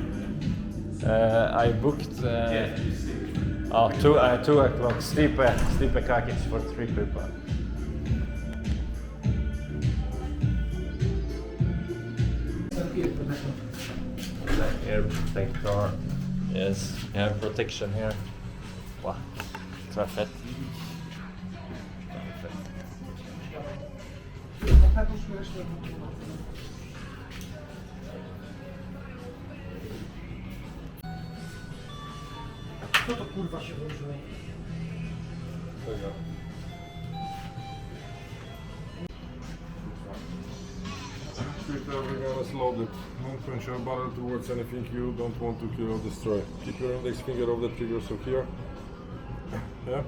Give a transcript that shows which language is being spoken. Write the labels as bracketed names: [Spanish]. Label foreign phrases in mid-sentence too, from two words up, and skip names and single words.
[English] I booked 2 o'clock steep package for 3 people. Air protector. Yes, you have protection here. [Swedish] Wow, så fett. [Polish] Co to kurwa się włączyło? [English] Treat everyone as loaded. Don't punch your barrel towards anything you don't want to kill or destroy. Keep your index finger off the trigger, so here. Yeah?